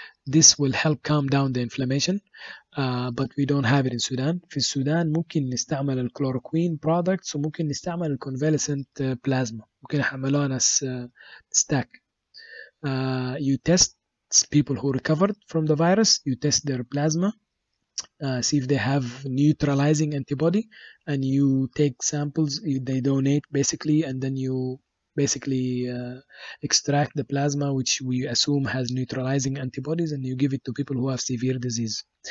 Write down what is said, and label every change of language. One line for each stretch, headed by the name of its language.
English: This will help calm down the inflammation, but we don't have it in Sudan.
Arabic: في السودان ممكن نستعمل الكلوروكوين products وممكن نستعمل الconvalescent plasma. ممكن نحملوها ناس stack.
English: You test people who recovered from the virus, you test their plasma, see if they have neutralizing antibody, and you take samples, they donate basically, and then you basically extract the plasma, which we assume has neutralizing antibodies, and you give it to people who have severe disease.